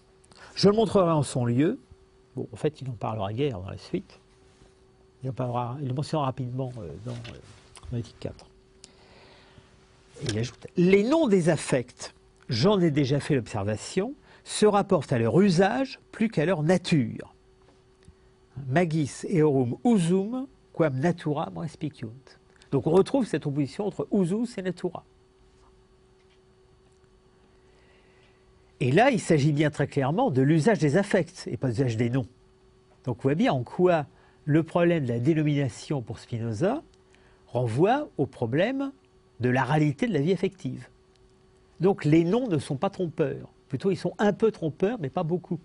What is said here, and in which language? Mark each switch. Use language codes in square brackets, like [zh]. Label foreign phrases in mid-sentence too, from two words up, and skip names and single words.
[fr] Je le montrerai en son lieu. Bon, en fait, il en parlera guère dans la suite. Il le mentionnera rapidement dans l'éthique 4. Et il ajoute, les noms des affects, j'en ai déjà fait l'observation, se rapportent à leur usage plus qu'à leur nature. [la] Magis eorum usum, quam natura respiciunt. [fr] Donc on retrouve cette opposition entre [la] usus et natura. [fr] Et là, il s'agit bien très clairement de l'usage des affects et pas de l'usage des noms. Donc on voit bien en quoi le problème de la dénomination pour Spinoza renvoie au problème de la réalité de la vie affective. Donc les noms ne sont pas trompeurs. Plutôt, ils sont un peu trompeurs, mais pas beaucoup.